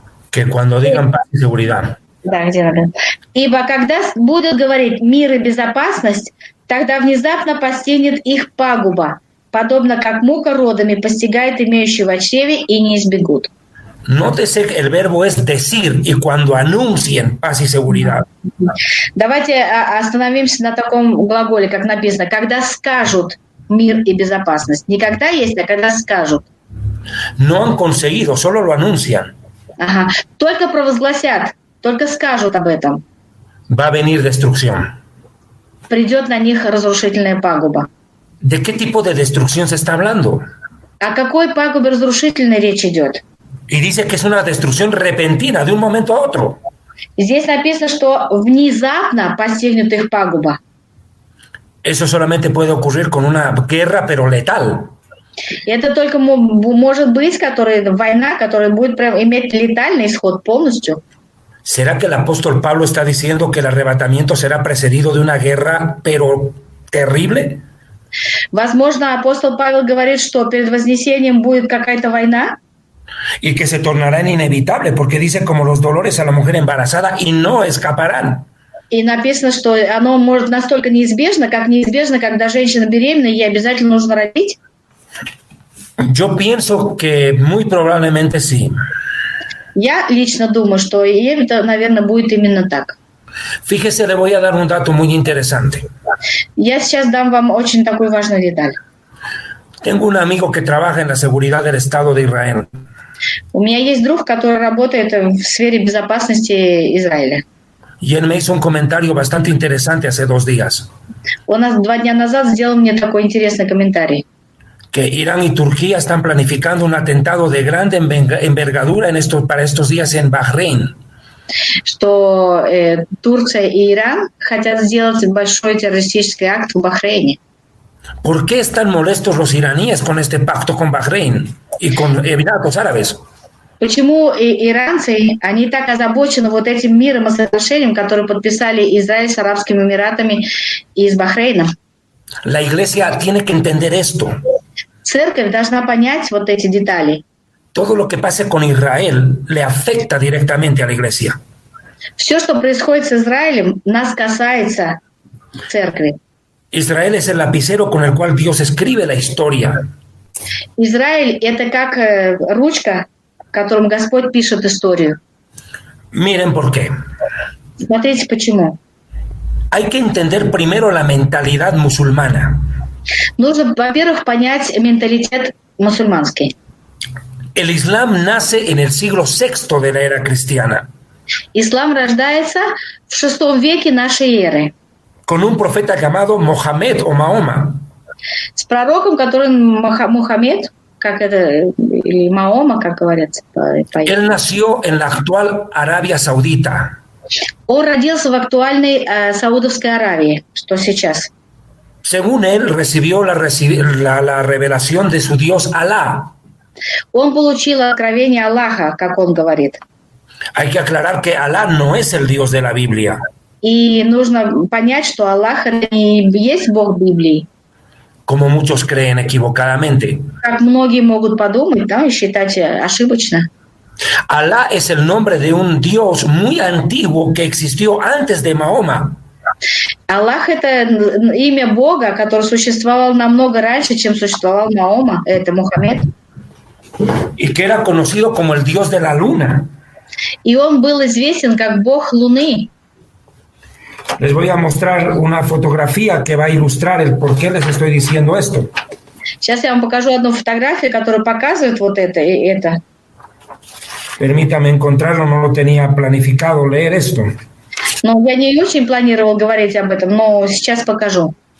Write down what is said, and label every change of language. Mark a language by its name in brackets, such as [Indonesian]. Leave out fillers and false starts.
[Spanish] Que cuando digan paz y seguridad. [Russian] Да, где надо. Ибо когда будут говорить мир и безопасность, тогда внезапно постигнет их пагуба, подобно как мука родами постигает имеющего в чреве, и не избегут. [Spanish] Nótese que el verbo es decir, y cuando anuncien paz y seguridad. [Russian] Давайте остановимся на таком глаголе, как написано, когда скажут мир и безопасность. Не когда есть, а когда скажут. [Spanish] No han conseguido, solo lo anuncian. [Russian] Ага. Только провозгласят, только скажут об этом. [Spanish] Va a venir destrucción. [Russian] Придет на них разрушительная пагуба. [Spanish] ¿De qué tipo de destrucción se está hablando? [Russian] О какой пагубе разрушительной речь идет? [Spanish] Y dice que es una destrucción repentina, de un momento a otro. [Russian] Здесь написано, что внезапно постигнет их пагуба. [Spanish] Eso solamente puede ocurrir con una guerra, pero letal. [Russian] Это только может быть война, которая будет иметь летальный исход полностью. [Spanish] ¿Será que el apóstol Pablo está diciendo que el arrebatamiento será precedido de una guerra, pero terrible? [Russian] Возможно, апостол Павел говорит, что перед вознесением будет какая-то война. [Spanish] Y que se tornará en inevitable, porque dice como los dolores a la mujer embarazada y no escaparán. [Russian] И написано, что оно может настолько неизбежно, когда женщина беременна, ей обязательно нужно родить. [Spanish] Yo pienso que muy probablemente sí. [Russian] Я лично думаю, что это, наверное, будет именно так. [Spanish] Fíjese, le voy a dar un dato muy interesante. [Russian] Я сейчас дам вам очень такую важную деталь. [Spanish] Tengo un amigo que trabaja en la seguridad del Estado de Israel. [Russian] У меня есть друг, который работает в сфере безопасности Израиля. [Spanish] Y él me hizo un comentario bastante interesante hace 2 días. [Russian] Он 2 дня назад сделал мне такой интересный комментарий. [Spanish] Que Irán y Turquía están planificando un atentado de grande envergadura para estos días en Bahrein. [Russian] Что Турция и Иран хотят сделать большой террористический акт в Бахрейне. [Spanish] ¿Por qué están molestos los iraníes con este pacto con Bahrein y con Emiratos Árabes? [Russian] Почему иранцы, они так озабочены вот этим миром и соглашением, которое подписали Израиль с Арабскими Эмиратами и с Бахрейном? [Spanish] La iglesia tiene que entender esto. [Russian] Церковь должна понять вот эти детали. [Spanish] Todo lo que pase con Israel le afecta directamente a la iglesia. [Russian] Все, что происходит с Израилем, нас касается церкви. [Spanish] Israel es el lapicero con el cual Dios escribe la historia. [Russian] Израиль – это как ручка, которым Господь пишет историю. [Spanish] Miren por qué. [Russian] Смотрите, почему. [Spanish] Hay que entender primero la mentalidad musulmana. [Russian] Нужно, во-первых, понять менталитет мусульманский. [Spanish] El Islam nace en el siglo VI de la era cristiana. [Russian] Ислам рождается в VI веке нашей эры. [Spanish] Con un profeta llamado Mohammed o Mahoma. [Russian] С пророком, который Мухаммед, как это, или Маома, как говорят. [Spanish] Él nació en la actual Arabia Saudita. [Russian] Он родился в актуальной Саудовской Аравии, что сейчас. [Spanish] Según él, recibió la revelación de su Dios Alá. [Russian] Он получил откровение Аллаха, как он говорит. [Spanish] Hay que aclarar que Alá no es el Dios de la Biblia. [Russian] И нужно понять, что Аллах не есть Бог Библии. [Spanish] Como muchos creen equivocadamente. [Russian] Как многие могут подумать, да, и считать ошибочно. [Spanish] Alá es el nombre de un Dios muy antiguo que existió antes de Mahoma. [Russian] Аллах – это имя Бога, которое существовало намного раньше, чем существовал Маома, это Мухаммед. [Spanish] Y que era conocido como el Dios de la Luna. [Russian] И он был известен как Бог Луны. [Spanish] Les voy a mostrar una fotografía que va a ilustrar el por qué les estoy diciendo esto. [Russian] Сейчас я вам покажу одну фотографию, которая показывает вот это и это. [Spanish] Permítame encontrarlo, no lo tenía planificado leer esto. [Russian] Ну, я не очень планировал говорить об этом, но сейчас покажу.